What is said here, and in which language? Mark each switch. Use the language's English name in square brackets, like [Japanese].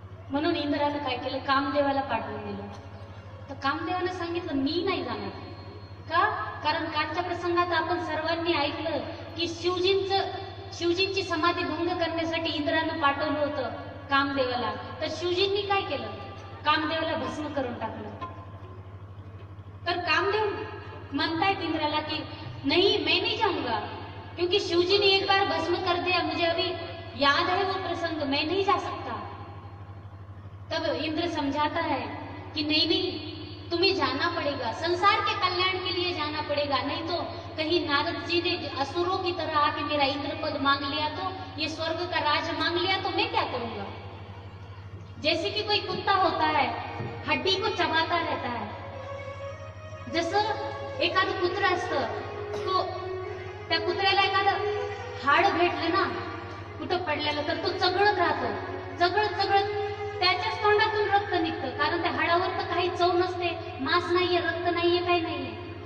[Marathi] म्हणून इंद्रानं काय केलं, कामदेवाला पाठवून दिलं. तर कामदेवानं सांगितलं मी नाही जाणार. का? कारण कालच्या प्रसंगात आपण सर्वांनी ऐकलं की शिवजींची समाधी भंग करण्यासाठी इंद्रानं पाठवलं होतं कामदेवाला. तर शिवजींनी काय केलं, कामदेवाला भस्म करून टाकलं. तर कामदेव म्हणतायत इंद्राला की [Hindi] नहीं मैं नहीं जाऊंगा, क्योंकि शिवजी ने एक बार भस्म कर दिया, मुझे अभी याद है वो प्रसंग, मैं नहीं जा सकता. तब इंद्र समझाता है कि नहीं नहीं तुम्हें जाना पड़ेगा, संसार के कल्याण के लिए जाना पड़ेगा, नहीं तो कहीं नारद जी ने असुरों की तरह आके मेरा इंद्रपद मांग लिया तो, ये स्वर्ग का राज मांग लिया तो मैं क्या करूंगा. जैसे कि कोई कुत्ता होता है हड्डी को चबाता रहता है, [Marathi] जसं एखादं कुत्र असतं, तो त्या कुत्र्याला एखादं हाड भेटलं ना कुठं पडलेलं तर तो चगळत राहतो, चगळत त्याच्याच तोंडातून रक्त निघतं, कारण त्या हाडावर तर काही चव नसते, मांस नाहीये, रक्त नाहीये, काही नाहीये.